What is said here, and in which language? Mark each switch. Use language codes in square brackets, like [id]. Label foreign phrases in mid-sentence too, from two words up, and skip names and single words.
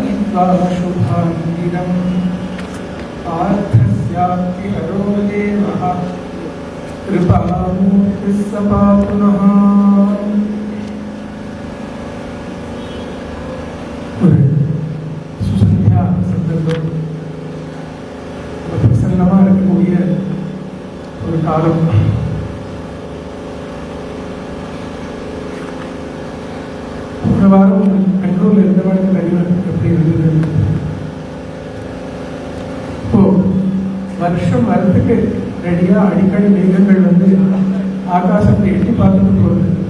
[sa] शुभाङ्गिरं पार्थस्यापि हरो देवः कृपामूर्तिः स पातु नः. [ta] ஸுஸந்த்யா ஸந்தர்ப்பம் பிரசன்னமாக இருக்கக்கூடிய ஒரு காலம். ஒரு வாரம் பெங்களூர்ல இருந்தவனுக்கு அறிவு எப்படி இருந்தது. இப்போ வருஷம் வரத்துக்கு ரெடியா அடிக்கடி மேகங்கள் வந்து ஆகாசத்தை எட்டி பார்த்துட்டு போகுது.